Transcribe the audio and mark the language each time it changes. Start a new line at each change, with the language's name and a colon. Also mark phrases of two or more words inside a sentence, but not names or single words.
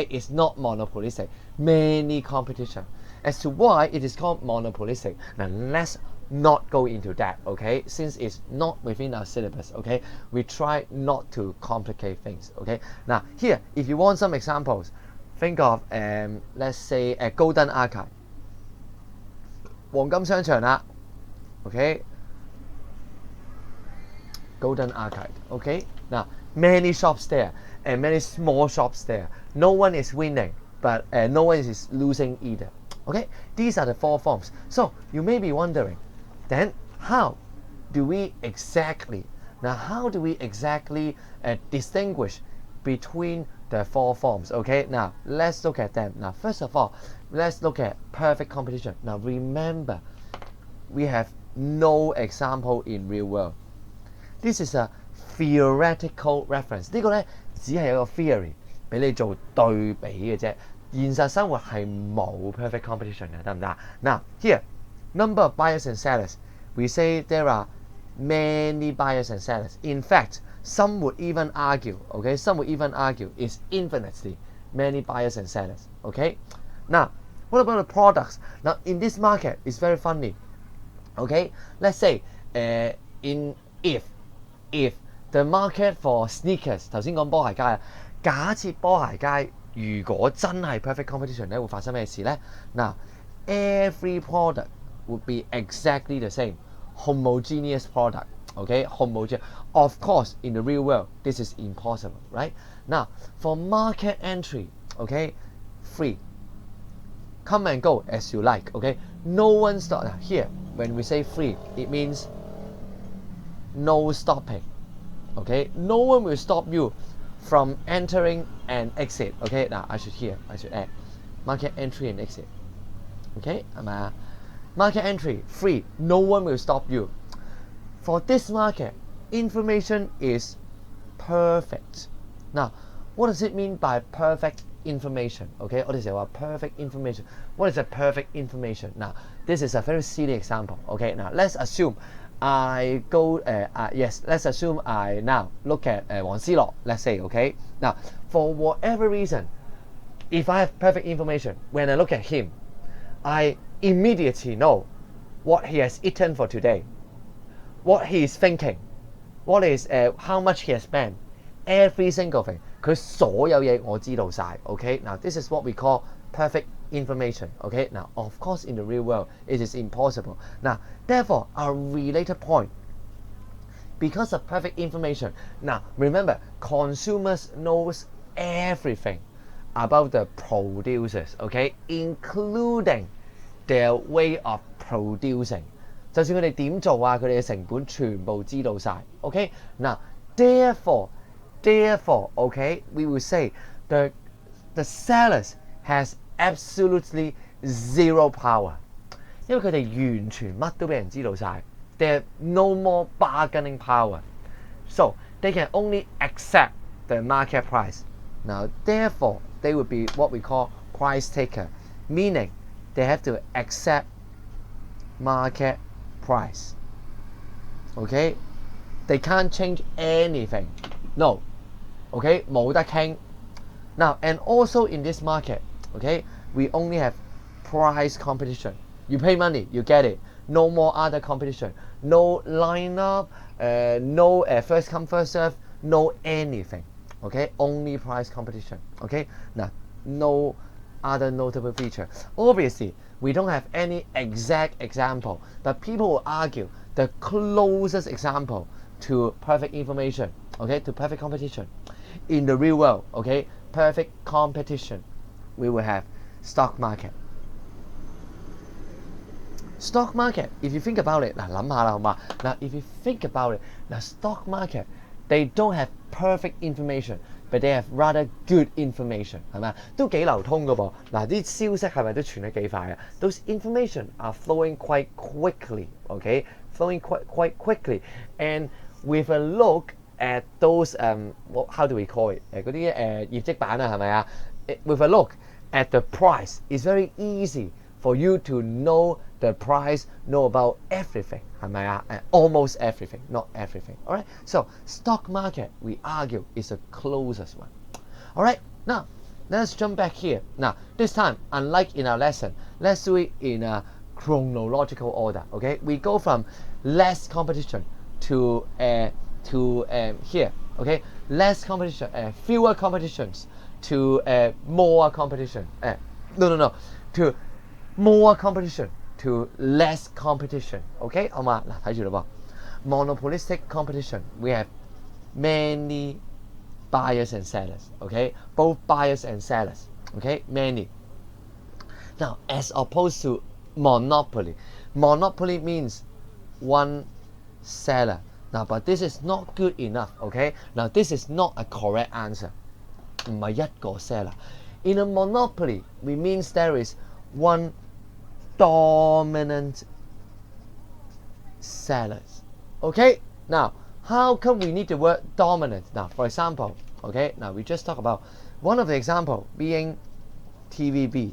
English: It's not monopolistic, many competition. As to why it is called monopolistic, now let's not go into that, okay? Since it's not within our syllabus, okay? We try not to complicate things, okay? Now here, if you want some examples, think of let's say a Golden Archive,
Cantonese: 黃金商場啦 okay?
English: Golden Archive, okay? Now many shops there and many small shops there. No one is winning, but no one is losing either. Okay, these are the 4 forms. So you may be wondering, then how do we exactly distinguish between the 4 forms? Okay, now let's look at them. Now first of all, let's look at perfect competition. Now remember, we have no example in real world. This is a theoretical reference.
Cantonese: 呢個呢只係一個 theory 俾你做對比嘅啫。現實生活係冇
English: perfect competition
Cantonese: 嘅，得唔得？
English: Now here, number of buyers and sellers. We say there are many buyers and sellers. In fact, some would even argue, okay? Some would even argue it's infinitely many buyers and sellers, okay? Now, what about the products? Now, in this market, it's very funny, okay? Let's say, if the market for sneakers,
Cantonese: 頭先講波鞋街啊，假設波鞋街如果真係
English: perfect competition
Cantonese: 咧，會發生咩事咧？
English: 嗱 ，every product would be exactly the same, homogeneous product, okay? Homogeneous. Of course, in the real world, this is impossible, right? Now, for market entry, okay, free. Come and go as you like, okay? No one stop. Now, here, when we say free, it means no stopping, okay? No one will stop you from entering and exit, okay? Now I should add, market entry and exit. Okay,
Cantonese: 係咪啊
English: ？Market entry free, no one will stop you. For this market, information is perfect. Now, what does it mean by perfect information?
Cantonese: Okay, 我哋成日話
English: perfect information. What is a perfect information? Now, this is a very silly example. Okay, now let's assume I go. Yes, let's assume I now look at 黃思樂. Let's say, okay. Now, for whatever reason, if I have perfect information, when I look at him, I immediately know what he has eaten for today, what he is thinking, what is how much he has spent, every single thing.
Cantonese: 佢所有嘢我知道晒。
English: Okay, now this is what we call perfect information. Okay, now of course in the real world it is impossible. Now, therefore, our related point, because of perfect information. Now, remember, consumers knows everything about the producers. Okay, including their way of producing.
Cantonese: 就算佢哋點做啊，佢哋嘅成本全部知道晒。
English: Okay, now therefore, okay, we will say the sellers has absolutely zero power.
Cantonese: 因為佢哋完全乜都俾人知道晒。
English: They have no more bargaining power, so they can only accept the market price. Now, therefore, they would be what we call price taker, meaning they have to accept market price. Okay, they can't change anything. No.
Cantonese: Okay, 冇得傾.
English: Now, and also in this market, okay, we only have price competition. You pay money, you get it. No more other competition. No lineup, no first come first serve, no anything. Okay, only price competition. Okay, now no other notable feature. Obviously, we don't have any exact example, but people will argue the closest example to perfect information, okay, to perfect competition in the real world, okay, perfect competition, we will have stock market. Stock market, if you think about it,
Cantonese: 嗱諗下啦，好嘛？
English: 嗱 if you think about it, 嗱 stock market, they don't have perfect information, but they have rather good information,
Cantonese: 係咪啊？都幾流通㗎噃。嗱啲消息係咪都傳得幾快啊？
English: Those information are flowing quite quickly, okay, flowing quite quickly, and with a look at those how do we call it
Cantonese: 嗰啲業績版啊係咪啊
English: ？With a look at the price, it's very easy for you to know the price, know about everything,
Cantonese: 係咪啊
English: ？Almost everything, not everything. Alright, so stock market, we argue, is the closest one. Alright, now let's jump back here. Now this time, unlike in our lesson, let's do it in a chronological order. Okay, we go from less competition to here. Okay, less competition, fewer competitions to more competition. No, to more competition to less competition. Okay,
Cantonese: 好嘛？嗱，睇住咯噃。
English: Monopolistic competition, we have many buyers and sellers. Okay, both buyers and sellers. Okay, many. Now, as opposed to monopoly, monopoly means one seller. Now, but this is not good enough. Okay, now this is not a correct answer.
Cantonese: 唔係一個 seller.
English: In a monopoly, we means there is one dominant sellers. Okay, now how come we need the word dominant? Now, for example, okay, now we just talk about one of the example being TVB.